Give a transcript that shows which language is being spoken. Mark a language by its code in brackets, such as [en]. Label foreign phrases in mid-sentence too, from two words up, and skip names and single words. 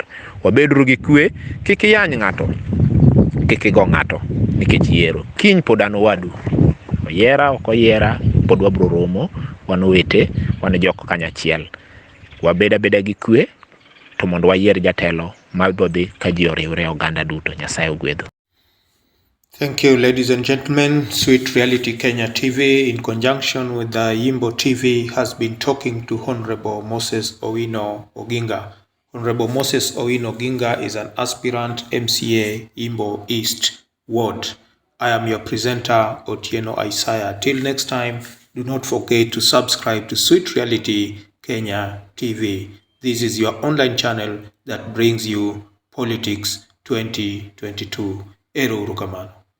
[luo] Wabedru gi kwe, kik iyany ng'ato, kik igo ng'ato nikech yiero. Kiny pod an owadu, oyiera ok oyiera, pod wabro romo, wan owete, wan jok kanyachiel. Wabed abeda gi kwe to mondo wayier jatelo ma bodhi ka ji oriwre oganda duto. Nyasaye ogwedhu. [en] Thank you, ladies and gentlemen. Sweet Reality Kenya TV, in conjunction with the Yimbo TV, has been talking to Honorable Moses Owino Oginga. Honorable Moses Owino Oginga is an aspirant MCA Yimbo East Ward. I am your presenter, Otieno Isaiah. Till next time, do not forget to subscribe to Sweet Reality Kenya TV. This is your online channel that brings you Politics 2022. [luo] Ero Rukamano.